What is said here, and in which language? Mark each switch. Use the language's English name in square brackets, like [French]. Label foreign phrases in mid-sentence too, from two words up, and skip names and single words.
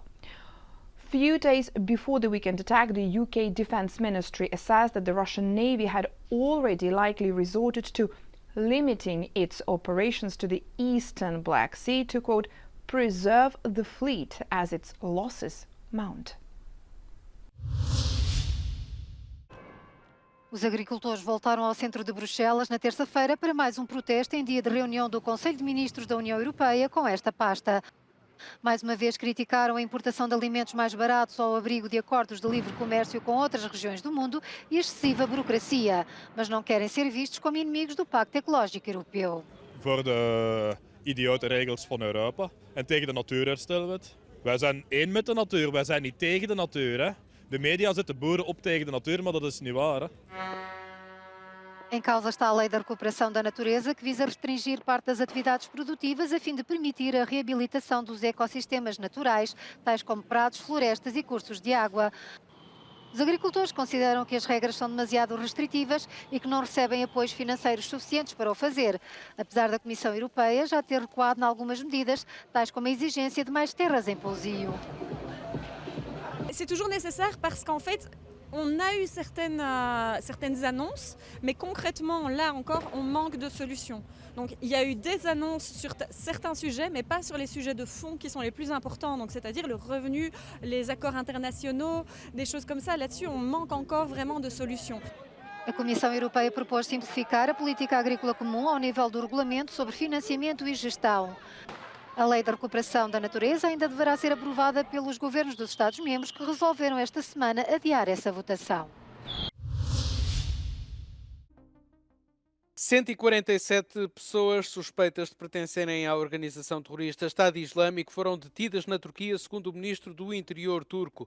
[English] Few days before the weekend attack, the UK Defence Ministry assessed that the Russian Navy had already likely resorted to limiting its operations to the eastern Black Sea to, quote, preserve the fleet as its losses mount. [Portuguese] Os agricultores voltaram ao centro de Bruxelas na terça-feira para mais um protesto em dia de reunião do Conselho de Ministros da União Europeia com esta pasta. Mais uma vez criticaram a importação de alimentos mais baratos ao abrigo de acordos de livre comércio com outras regiões do mundo e excessiva burocracia, mas não querem ser vistos como inimigos do Pacto Ecológico Europeu. [Dutch] Voor de idiote regels van Europa en tegen de natuurherstelwet. Wij zijn één met de natuur, wij zijn niet tegen de natuur. Hè? De media zetten boeren op tegen de natuur, maar dat is niet waar. Hè? [Portuguese] Em causa está a Lei da Recuperação da Natureza, que visa restringir parte das atividades produtivas a fim de permitir a reabilitação dos ecossistemas naturais, tais como prados, florestas e cursos de água. Os agricultores consideram que as regras são demasiado restritivas e que não recebem apoios financeiros suficientes para o fazer, apesar da Comissão Europeia já ter recuado em algumas medidas, tais como a exigência de mais terras em pousio. [French] C'est toujours nécessaire parce qu'en fait, on a eu certaines annonces, mais concrètement, là encore, on manque de solutions. Donc il y a eu des annonces sur certains sujets, mais pas sur les sujets de fond qui sont les plus importants, donc c'est-à-dire le revenu, les accords internationaux, des choses comme ça. Là-dessus, on manque encore vraiment de solutions. [Portuguese] A Comissão Europeia propôs simplificar a política agrícola comum ao nível do regulamento sobre financiamento e gestão. A Lei da Recuperação da Natureza ainda deverá ser aprovada pelos governos dos Estados-membros, que resolveram esta semana adiar essa votação. 147 pessoas suspeitas de pertencerem à organização terrorista Estado Islâmico foram detidas na Turquia, segundo o ministro do Interior turco.